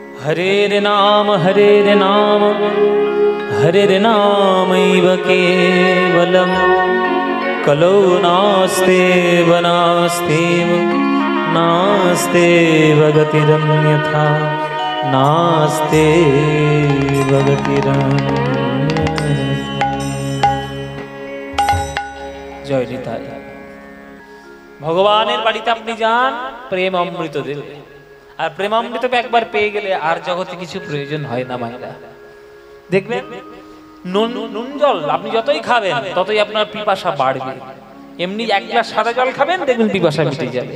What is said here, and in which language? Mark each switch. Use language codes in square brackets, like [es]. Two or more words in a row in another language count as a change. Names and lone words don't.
[sa] हरेर नाम हरेर नामैव केवलम् कलौ नास्तेव नास्तेव गतिरन्यथा नास्तेव गतिरन्यथा। [bn] জয় নিতাই। ভগবানের বাড়িতে আপনি যান, প্রেম অমৃত দেবে। আর প্রেম অমৃত একবার পেয়ে গেলে আর জগতে কিছু প্রয়োজন হয় না মায়েরা। দেখবেন নুন জল আপনি যতই খাবেন ততই আপনার পিপাসা বাড়বে। এমনি এক গ্লাস সাদা জল খাবেন, দেখবেন পিপাসা মিটে যাবে।